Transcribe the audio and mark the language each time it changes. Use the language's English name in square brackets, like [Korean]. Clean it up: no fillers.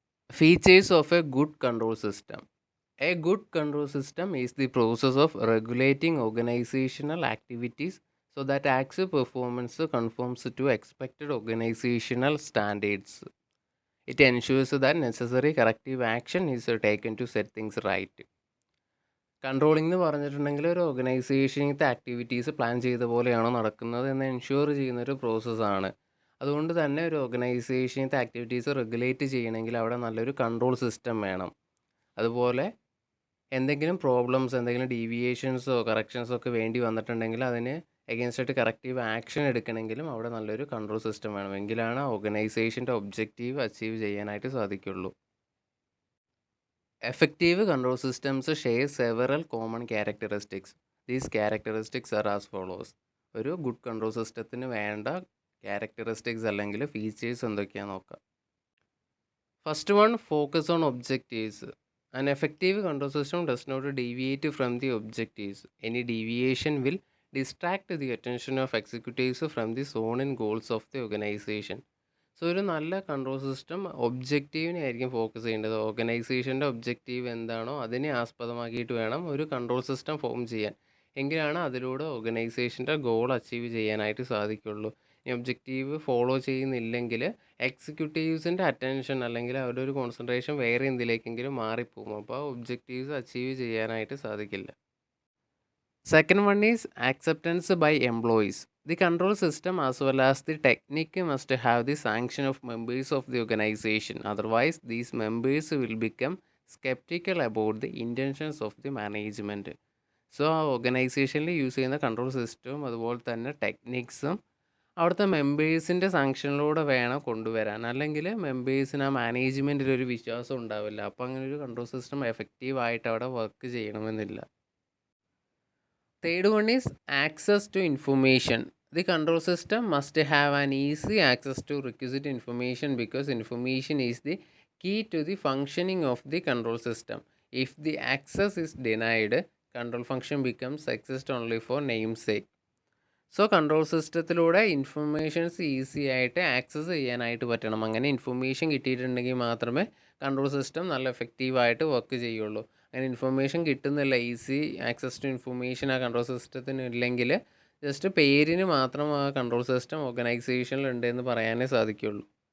[English] Features of a good control system. A good control system is the process of regulating organizational activities so that actual performance conforms to expected organizational standards. It ensures that necessary corrective action is taken to set things right. [Malayalam] Controlling എന്ന് പറഞ്ഞിട്ടുണ്ടെങ്കിൽ ഒരു ഓർഗനൈസേഷനത്തെ activities plan ചെയ്ത പോലെയാണോ നടക്കുന്നത് എന്ന് ensure ചെയ്യുന്നൊരു പ്രോസസ്സാണ്. അതുകൊണ്ട് തന്നെ ഒരു ഓർഗനൈസേഷനത്തെ ആക്ടിവിറ്റീസ് റെഗുലേറ്റ് ചെയ്യണമെങ്കിൽ അവിടെ നല്ലൊരു കൺട്രോൾ സിസ്റ്റം വേണം. അതുപോലെ എന്തെങ്കിലും പ്രോബ്ലംസ്, എന്തെങ്കിലും ഡീവിയേഷൻസോ കറക്ഷൻസോ ഒക്കെ വേണ്ടി വന്നിട്ടുണ്ടെങ്കിൽ അതിന് എഗെയിൻസ്റ്റ് കറക്റ്റീവ് ആക്ഷൻ എടുക്കണമെങ്കിലും അവിടെ നല്ലൊരു കൺട്രോൾ സിസ്റ്റം വേണം. എങ്കിലാണ് ഓർഗനൈസേഷൻ്റെ ഒബ്ജക്റ്റീവ് അച്ചീവ് ചെയ്യാനായിട്ട് സാധിക്കുള്ളൂ. [English] Effective control systems share several common characteristics. These characteristics are as follows. [Malayalam] ഒരു ഗുഡ് കൺട്രോൾ സിസ്റ്റത്തിന് വേണ്ട ക്യാരക്ടറിസ്റ്റിക്സ് അല്ലെങ്കിൽ ഫീച്ചേഴ്സ് എന്തൊക്കെയാണെന്ന് നോക്കാം. [English] First one, focus on objectives. An effective control system does not deviate from the objectives. Any deviation will distract the attention of executives from the zone and goals of the organization. [Malayalam] So ഒരു നല്ല control system ഒബ്ജക്റ്റീവിനെ ആയിരിക്കും focus ചെയ്യേണ്ടത്. ഓർഗനൈസേഷൻ്റെ objective എന്താണോ അതിനെ ആസ്പദമാക്കിയിട്ട് വേണം ഒരു control system form ചെയ്യാൻ. എങ്കിലാണ് അതിലൂടെ ഓർഗനൈസേഷൻ്റെ ഗോൾ അച്ചീവ് ചെയ്യാനായിട്ട് സാധിക്കുള്ളൂ. ഈ ഒബ്ജക്റ്റീവ് ഫോളോ ചെയ്യുന്നില്ലെങ്കിൽ എക്സിക്യൂട്ടീവ്സിൻ്റെ അറ്റൻഷൻ അല്ലെങ്കിൽ അവരുടെ ഒരു കോൺസെൻട്രേഷൻ വേറെ എന്തിലേക്കെങ്കിലും മാറിപ്പോകും. അപ്പോൾ ഒബ്ജക്റ്റീവ്സ് അച്ചീവ് ചെയ്യാനായിട്ട് സാധിക്കില്ല. [English] Second one is acceptance by employees. The control system as well as the technique must have the sanction of members of the organization. Otherwise, these members will become skeptical about the intentions of the management. [Malayalam] So ആ ഓർഗനൈസേഷനിൽ use ചെയ്യുന്ന control സിസ്റ്റവും അതുപോലെ തന്നെ ടെക്നിക്സും അവിടുത്തെ മെമ്പേഴ്സിൻ്റെ സാങ്ഷനിലൂടെ വേണം കൊണ്ടുവരാൻ. അല്ലെങ്കിൽ മെമ്പേഴ്സിന് ആ മാനേജ്മെൻറ്റിൽ ഒരു വിശ്വാസം ഉണ്ടാവില്ല. അപ്പോൾ അങ്ങനെ ഒരു കൺട്രോൾ സിസ്റ്റം എഫക്റ്റീവായിട്ട് അവിടെ വർക്ക് ചെയ്യണമെന്നില്ല. [English] Third one is access to information. The control system must have an easy access to requisite information because information is the key to the functioning of the control system. If the access is denied, control function becomes accessed only for namesake. [Malayalam] So control സിസ്റ്റത്തിലൂടെ informations easy ആയിട്ട് access ചെയ്യാനായിട്ട് പറ്റണം. അങ്ങനെ information കിട്ടിയിട്ടുണ്ടെങ്കിൽ മാത്രമേ control system നല്ല എഫക്റ്റീവായിട്ട് work ചെയ്യുള്ളൂ. അങ്ങനെ ഇൻഫർമേഷൻ കിട്ടുന്നില്ല, [English] easy access to information [Malayalam] ആ കൺട്രോൾ സിസ്റ്റത്തിന് ഇല്ലെങ്കിൽ ജസ്റ്റ് പേരിന് മാത്രം ആ കൺട്രോൾ സിസ്റ്റം ഓർഗനൈസേഷനിൽ ഉണ്ടെന്ന് പറയാനേ സാധിക്കുള്ളൂ.